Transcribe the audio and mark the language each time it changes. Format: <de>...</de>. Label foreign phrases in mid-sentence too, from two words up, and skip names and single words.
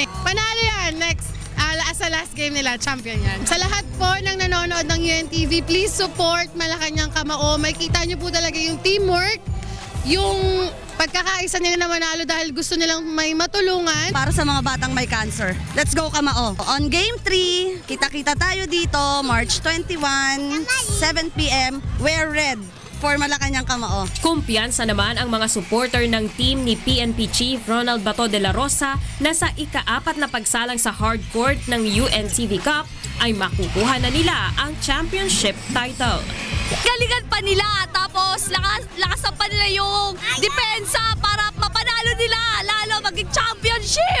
<tl>Panalo yan next. Sa</tl> <en>last game</en> <tl>nila, champion yan. Sa lahat po ng nanonood ng UNTV,</tl> <en>please support Malacanang Kamao.</en> <tl>Makikita nyo po talaga yung teamwork, yung pagkakaisa nila na manalo dahil gusto nilang may matulungan. Para sa mga batang may cancer,</tl> <en>let's go Kamao. On Game 3,</en> <tl>kita-kita tayo dito, March 21, 7 p.m.</tl> <en>Wear red for Malacanang Kamao.</en> <tl>Kumpiyansa naman ang mga supporter ng team ni PNP Chief Ronald Bato de la Rosa na sa ika-4 na pagsalang sa hardcourt ng UNTV Cup ay makukuha na nila ang</tl> <en>championship title.</en> <tl>Galingan pa nila, tapos lakasan pa nila yung depensa para mapanalo nila, lalo maging championship!</tl>